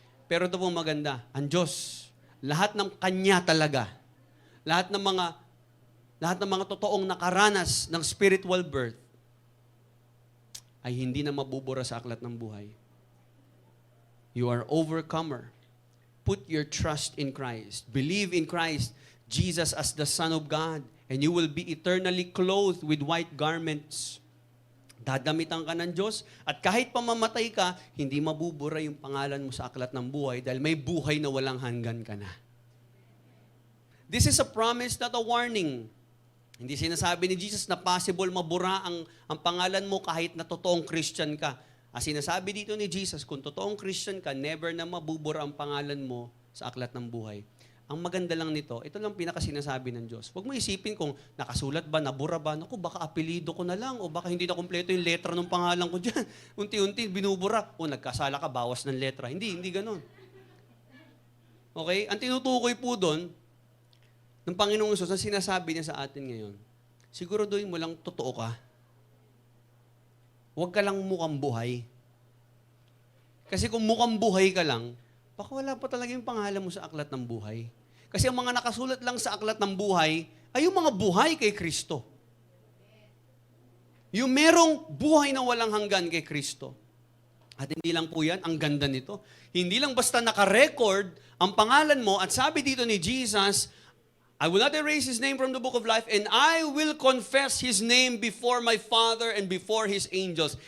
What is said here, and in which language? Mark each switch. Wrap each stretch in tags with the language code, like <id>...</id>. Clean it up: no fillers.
<tl>Pero ito pong maganda, ang Diyos, lahat ng Kanya talaga, lahat ng mga totoong nakaranas ng spiritual birth, ay hindi na mabubura sa aklat ng buhay.</tl> <en>You are overcomer. Put your trust in Christ. Believe in Christ, Jesus as the Son of God, and you will be eternally clothed with white garments.</en> <tl>Dadamitan ka ng Diyos, at kahit pamamatay ka, hindi mabubura yung pangalan mo sa aklat ng buhay dahil may buhay na walang hanggan ka na.</tl> <en>This is a promise, not a warning.</en> <tl>Hindi sinasabi ni Jesus na possible mabura ang pangalan mo kahit na totoong Christian ka. Ang sinasabi dito ni Jesus, kung totoong Christian ka, never na mabubura ang pangalan mo sa aklat ng buhay. Ang maganda lang nito, ito lang pinakasinasabi ng Diyos. Huwag mo isipin kung nakasulat ba, nabura ba, naku, baka apelido ko na lang, o baka hindi na kumpleto yung letra ng pangalan ko dyan. Unti-unti, binubura. O nagkasala ka, bawas ng letra. Hindi ganun. Okay? Ang tinutukoy po doon, ng Panginoong Hesus, ang sinasabi niya sa atin ngayon, siguraduhin mo lang totoo ka. Huwag ka lang mukhang buhay. Kasi kung mukhang buhay ka lang, baka wala pa talaga yung pangalan mo sa aklat ng buhay. Kasi ang mga nakasulat lang sa aklat ng buhay ay yung mga buhay kay Kristo. Yung merong buhay na walang hanggan kay Kristo. At hindi lang po yan, ang ganda nito. Hindi lang basta naka-record ang pangalan mo at sabi dito ni Jesus,</tl> <en>I will not erase His name from the book of life and I will confess His name before my Father and before His angels.</en>